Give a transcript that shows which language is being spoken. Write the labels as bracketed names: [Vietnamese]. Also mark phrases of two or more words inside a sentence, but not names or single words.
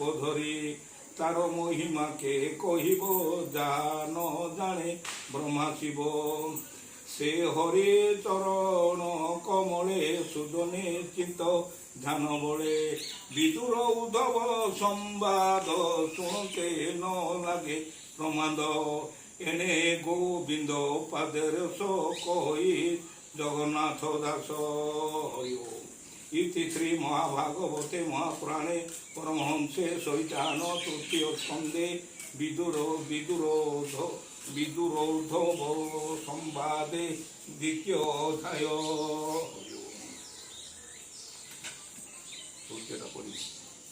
[Odia] ଧରି ତାର ମହିମା କେ କହିବ ଯାହା ନ ଜାଣେ ବ୍ରହ୍ମା ଶିବ ସେ ହରି ଚରଣ କମଳେ ସୁଜନେ ଚିନ୍ତ ଧ୍ୟାନ ବଳେ ବିଦୁର ଉଦ୍ଧବ ସମ୍ବାଦ ଶୁଣତେ ନ ଲାଗେ ପ୍ରମାଦ ଏଣେ ଗୋବିନ୍ଦ ପାଦରେ କହି ଜଗନ୍ନାଥ ଦାସ [Sanskrit] इति श्री महाभागवते महापुराणे परमहंसे सहितान तृतीय स्कंदे विदुरोद्धव संवादे द्वितीय अध्याय।